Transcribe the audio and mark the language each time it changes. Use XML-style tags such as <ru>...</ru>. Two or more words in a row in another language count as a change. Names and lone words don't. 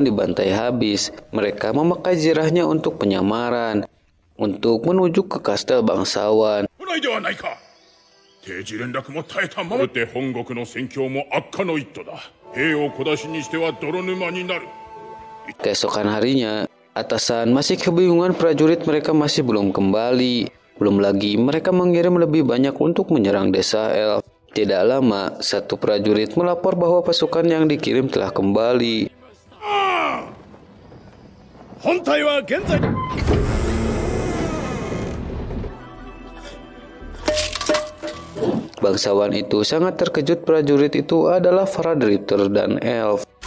<id>dibantai habis, mereka memakai zirahnya untuk penyamaran, untuk menuju ke kastel bangsawan.</id> <ja>定時連絡も絶えたままで本国の戦況も悪化の一途だ。兵を小出しにしては泥沼になる。</ja> <id>Keesokan harinya, atasan masih kebingungan prajurit mereka masih belum kembali. Belum lagi mereka mengirim lebih banyak untuk menyerang desa elf. Tidak lama, satu prajurit melapor bahwa pasukan yang dikirim telah kembali. Bangsawan itu sangat terkejut prajurit itu adalah para drifter dan elf.</id>